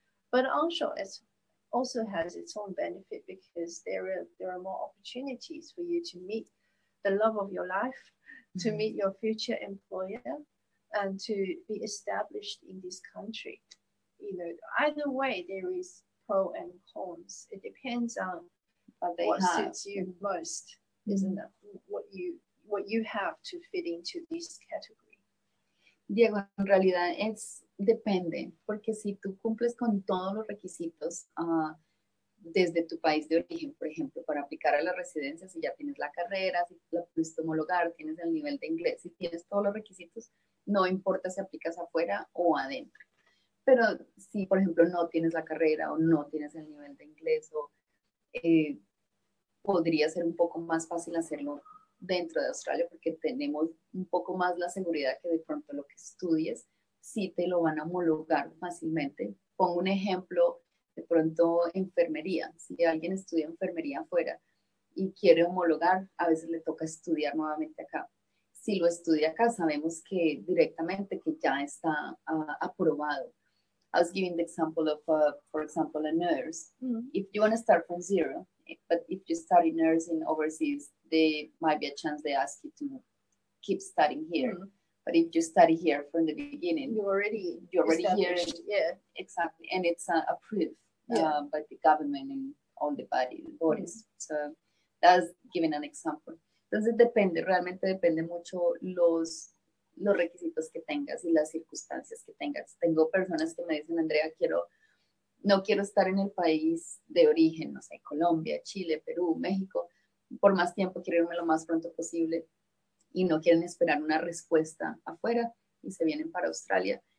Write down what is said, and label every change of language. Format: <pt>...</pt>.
<en>But onshore also has its own benefit because there are more opportunities for you to meet the love of your life, to meet your future employer, and to be established in this country. Either way, there is pro and cons. It depends on what suits you most, isn't it? What you have to fit into this category.</en> <es>Diego, en realidad depende, porque si tú cumples con todos los requisitos desde tu país de origen, por ejemplo, para aplicar a la residencia, si ya tienes la carrera, si la pudiste homologar, tienes el nivel de inglés, si tienes todos los requisitos, no importa si aplicas afuera o adentro. Pero si, por ejemplo, no tienes la carrera o no tienes el nivel de inglés, podría ser un poco más fácil hacerlo dentro de Australia porque tenemos un poco más la seguridad que de pronto lo que estudies sí te lo van a homologar fácilmente. Pongo un ejemplo, de pronto enfermería. Si alguien estudia enfermería afuera y quiere homologar, a veces le toca estudiar nuevamente acá. Si lo estudia acá, sabemos que directamente que ya está aprobado.</es> <en>I was giving the example of, for example, a nurse. If you want to start from zero, but if you study nursing overseas, there might be a chance they ask you to keep studying here. But if you study here from the beginning, you're already here. Yeah, exactly. And it's approved by the government and all the bodies. So that's giving an example.</en> <es>Entonces realmente depende mucho los requisitos que tengas y las circunstancias que tengas. Tengo personas que me dicen, Andrea, no quiero estar en el país de origen, no sé, Colombia, Chile, Perú, México, por más tiempo, quiero irme lo más pronto posible y no quieren esperar una respuesta afuera y se vienen para Australia.</es>